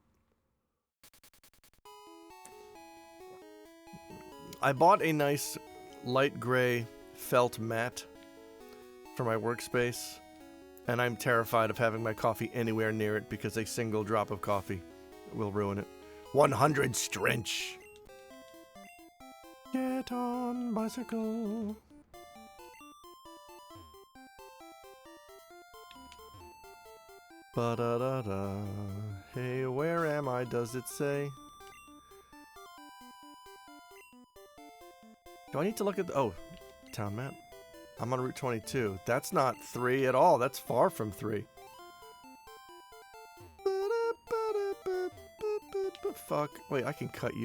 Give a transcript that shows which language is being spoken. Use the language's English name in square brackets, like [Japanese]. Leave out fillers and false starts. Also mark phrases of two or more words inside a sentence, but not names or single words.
[English] I bought a nice light gray felt mat for my workspace, and I'm terrified of having my coffee anywhere near it because a single drop of coffee will ruin it. 100 Strench. Get on bicycle. Ba-da-da-da. Hey, where am I, does it say? Do I need to look at the... Oh, town map. I'm on Route 22. That's not 3 at all. That's far from 3. Fuck. Wait, I can cut you.